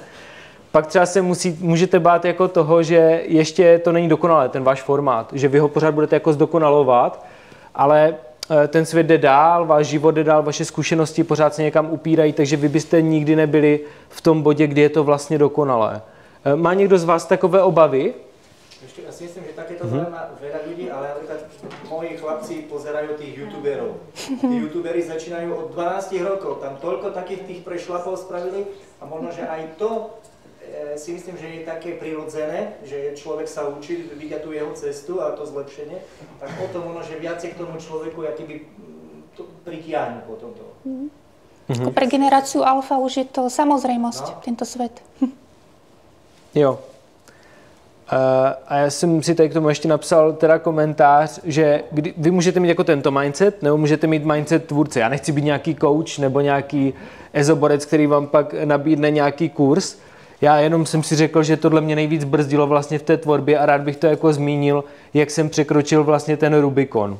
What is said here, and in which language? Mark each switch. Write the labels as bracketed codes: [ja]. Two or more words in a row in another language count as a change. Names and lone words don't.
[cs] Pak třeba se můžete bát jako toho, že ještě to není dokonalé, ten váš formát. Že vy ho pořád budete jako zdokonalovat, ale ten svět jde dál, váš život jde dál, vaše zkušenosti pořád se někam upírají, takže vy byste nikdy nebyli v tom bodě, kdy je to vlastně dokonalé. Má někdo z vás takové obavy? [sk] Ešte ja si myslím, že takéto zaujíma veľa ľudí, ale napríklad moji chlapci pozerajú tých youtuberov. Tí youtuberi začínajú od 12 rokov, tam toľko takých tých prešlapov spravili a možno, že aj to si myslím, že je také prirodzené, že človek sa učí, vidia tú jeho cestu a to zlepšenie, tak o to možno, že viacej k tomu človeku akýby to pritiahne potom to. Pre generáciu alfa už je to samozrejmosť, tento svet. [cs] Jo. A já jsem si tady k tomu ještě napsal teda komentář, že vy můžete mít jako tento mindset, nebo můžete mít mindset tvůrce. Já nechci být nějaký coach nebo nějaký ezoborec, který vám pak nabídne nějaký kurz. Já jenom jsem si řekl, že tohle mě nejvíc brzdilo vlastně v té tvorbě a rád bych to jako zmínil, jak jsem překročil vlastně ten Rubikon.